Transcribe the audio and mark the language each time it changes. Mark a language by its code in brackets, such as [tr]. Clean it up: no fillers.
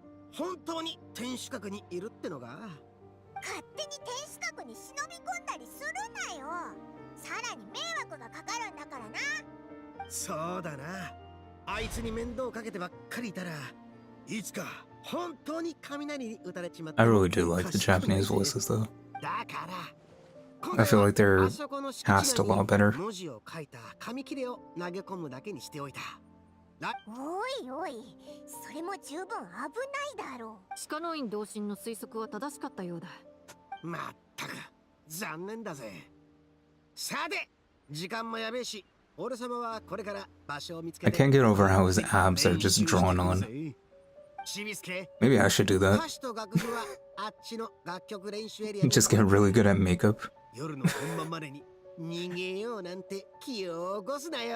[ja] 本当に天守閣にいるってのが勝手に天守閣に忍び込んだりするなよ。さらに迷惑がかかるんだからな。そうだな。あいつに面倒かけてばっかりいたらいつか本当に雷に打たれちまった。 [en] I really do like the Japanese voices though. [ja] だから [en] I feel like they're cast a lot better. [ja] 文字を書いた紙切れを投げ込むだけにしておいた。おいおい、それも十分危ないだろう。鹿の院同心の推測は正しかったようだ。まったく残念だぜ。さて、時間もやべえし、俺様はこれから場所を見つけて。 [en] I can't get over how his abs are just drawn on. Maybe I should do that. Just get really good at makeup. [ja] 夜の本番までに逃げようなんて気を起こすなよ。